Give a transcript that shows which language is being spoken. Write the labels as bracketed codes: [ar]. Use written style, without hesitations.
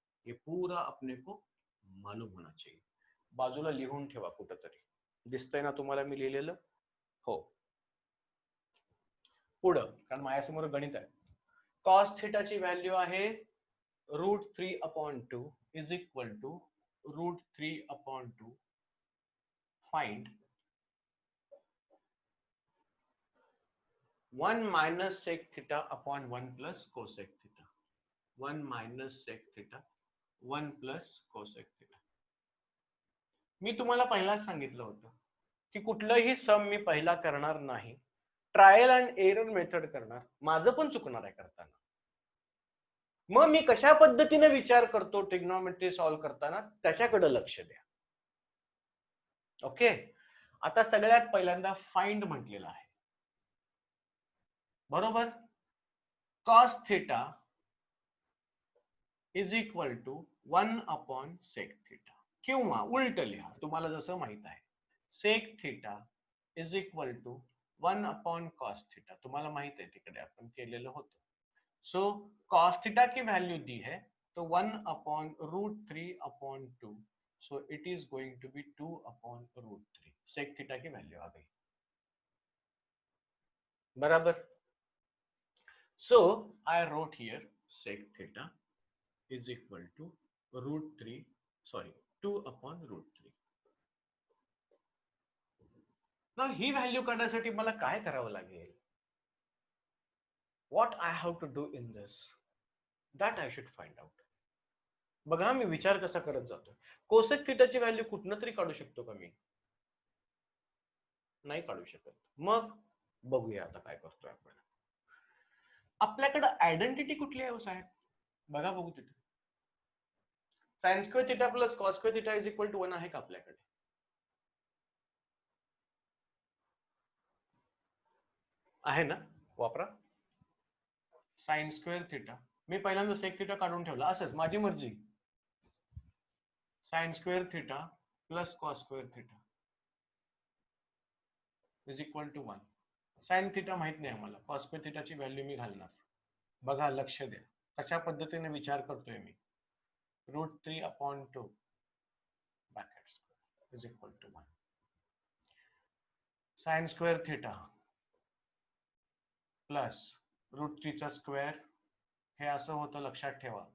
[hi] ये पूरा अपने को मालूम होना चाहिए. [mr] बाजूला लिहून ठेवा कुठंतरी. दिसतंय ना तुम्हाला मी लिहिलेलं? हो. पुढं, कारण माझ्यासमोर गणित आहे. कॉस थिटाची व्हॅल्यू आहे √3/2 [en] is equal to [mr] √3/2. [en] Find 1 minus sec theta upon 1 plus cosec theta. 1 minus sec theta 1 plus cosec theta. [mr] मी तुम्हाला पहिलाच सांगितलं होतं की कुठलंही सम मी पहिला करणार नाही, ट्रायल अँड एरर मेथड करणार. माझं पण चुकणार आहे करताना. मग मी कशा पद्धतीने विचार करतो ट्रिग्नोमेट्री सॉल्व्ह करताना, त्याच्याकडे लक्ष द्या. ओके, आता सगळ्यात पहिल्यांदा फाइंड म्हटलेलं आहे, बरोबर. [en] cos theta is equal to 1/sec theta, [mr] किंवा उलट लिहा तुम्हाला जसं माहित आहे. [en] sec theta is equal to 1/cos theta, [mr] तुम्हाला माहित आहे तिकडे आपण केलेलं होतं. [hi] सो cos थिटा की वैल्यू दी है तो 1/√3/2, [en] So it is going to be 2/√3. [hi] Sec theta की वैल्यू आ गई, बराबर. [en] So I wrote here sec theta is equal to √2/√3. [mr] ना ही व्हॅल्यू काढण्यासाठी मला काय करावं लागेल? [en] What I have to do in this, that I should find out. [mr] बघा मी विचार कसा करत जातो. कोसेक थिटाची व्हॅल्यू कुठनं तरी काढू शकतो का मी? नाही काढू शकत. मग बघूया आता काय करतोय आपण. आपल्याकडे आयडेंटिटी कुठली आहे साहेब? बघा बघू तिथे. [en] sine square theta plus cos square theta is equal to 1 [mr] आहे का आपल्याकडे? आहे ना, वापरा. साइन स्क्वेअर थिटा, मी पहिल्यांदा सेक थिटा काढून ठेवला, असंच माझी मर्जी. [en] Sine square theta plus cos square theta is equal to 1. [mr] Sine theta माहित नाही आम्हाला, कॉस स्क्वेअर थिटाची व्हॅल्यू मी घालणार. बघा लक्ष द्या कशा पद्धतीने विचार करतोय मी. √3/2 bracket square is equal to 1. Sine square theta plus √3चा square, हे असं होतं, लक्षात ठेवा.